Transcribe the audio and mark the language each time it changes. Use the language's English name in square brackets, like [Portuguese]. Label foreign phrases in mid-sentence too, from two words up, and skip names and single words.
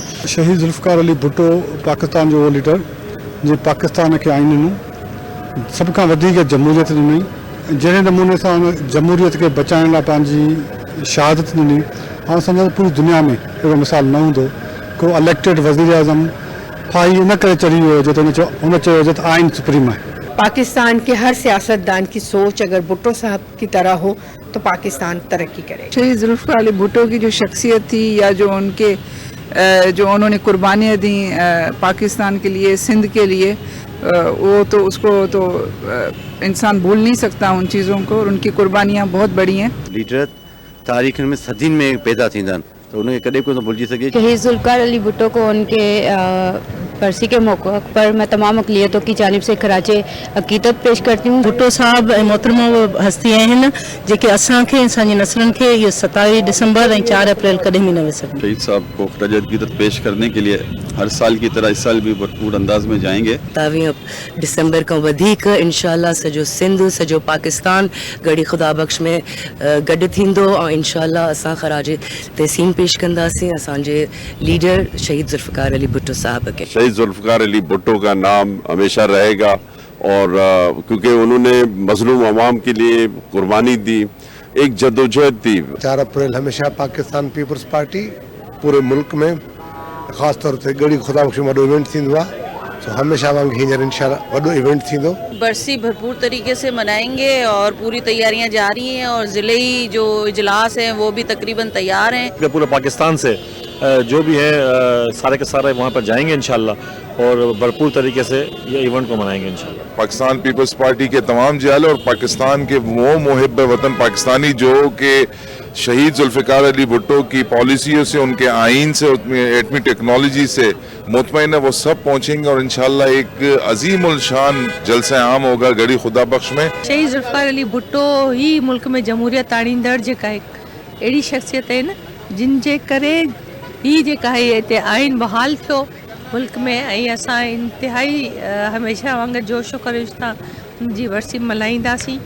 [Sindhi] शहीद जुल्फ़कार अली भुट्टो पाकिस्तान जो लीडर जे पाकिस्तान के आइन ॾिनो, सब खां वधीक जमहूरियत ॾिनी, जहिड़े नमूने सां उन जमहूरियत के बचाइण लाइ पंहिंजी शहादत ॾिनी। हाणे सम्झो पूरी दुनिया में अहिड़ो मिसाल न हूंदो। को इलेक्टेड वज़ीर आज़म फाही इन करे चढ़ी वियो जो त हुन चयो त आइन सुप्रीम है। [Urdu] پاکستان کے ہر سیاستدان کی سوچ اگر بھٹو صاحب کی طرح ہو تو پاکستان ترقی کرے. شہید ذوالفقار علی بھٹو کی جو شخصیت تھی یا جو انہوں نے قربانیاں دی پاکستان کے لیے، سندھ کے لیے، وہ تو اس کو تو انسان بھول نہیں سکتا ان چیزوں کو، اور ان کی قربانیاں بہت بڑی ہیں. [Sindhi] लीडर तारीख़ में सदियुनि में पैदा थींदा आहिनि त उनखे कॾहिं कोन भुलिजी सघे। [Urdu] شہید ذوالفقار علی بھٹو کو ان کے برسی کے موقع پر میں تمام اقلیتوں کی جانب سے خراج عقیدت پیش کرتی ہوں. [Sindhi] भुट्टो साहब मोहतरमा हस्ती आहिनि जेके असांखे असांजी नस्लनि खे इहो 27 डिसंबर ऐं 4 अप्रैल कॾहिं भी न विसरनि। [Urdu] شہید صاحب کو خراج عقیدت پیش کرنے کے لیے ہر سال کی طرح اس سال بھی بھرپور انداز میں جائیں گے. [Sindhi] 27 डिसंबर खां वधीक इंशाअल्लाह सॼो सिंध सॼो पाकिस्तान गड़ी खुदा बख्श में गॾु थींदो ऐं इंशाअल्लाह असां खराज तहसीन पेश कंदासीं असांजे लीडर शहीद जुल्फ़कार अली भुट्टो साहब के। [Urdu] شہید ذوالفقار علی بھٹو کا نام ہمیشہ رہے گا اور کیونکہ انہوں نے مظلوم عوام کے لیے قربانی دی، ایک جدوجہد تھی. [Sindhi] 4 अप्रैल हमेशा पाकिस्तान पीपल्स पार्टी [Urdu] پورے ملک میں خاص طور سے [Sindhi] गड़ी खुदा बख्श वॾो इवेंट थींदो आहे। तो हमेशा वांग हींअर इंशाअल्लाह वॾो इवेंट थींदो। [Urdu] برسی بھرپور طریقے سے منائیں گے اور پوری تیاریاں جاری ہیں اور ضلعے جو اجلاس ہیں وہ بھی تقریباً تیار ہیں. پورے پاکستان سے جو بھی ہے سارے کے سارے وہاں پر جائیں گے ان شاء اللہ اور بھرپور طریقے سے یہ ایونٹ کو منائیں گے ان شاء اللہ. پاکستان پیپلز پارٹی کے تمام جال اور پاکستان کے وہ محب وطن پاکستانی جو کہ شہید ذوالفقار علی بھٹو کی پالیسیوں سے، ان کے آئین سے، ایٹمی ٹیکنالوجی سے مطمئن ہے، وہ سب پہنچیں گے اور ان شاء اللہ ایک عظیم الشان جلسہ عام ہوگا گڑھی خدا بخش میں. [Sindhi] शहीद जुल्फ़कार अली भुट्टो ही मुल्क में जमहूरियत आणींदड़ जेका हिकु अहिड़ी शख्सियत आहे न जिन जे करे ही जेका है हिते आइन बहाल थियो मुल्क में ऐं असां इंतिहाई हमेशा वांगुरु जोश ख़रोश सां जी वरसी मल्हाईंदासीं।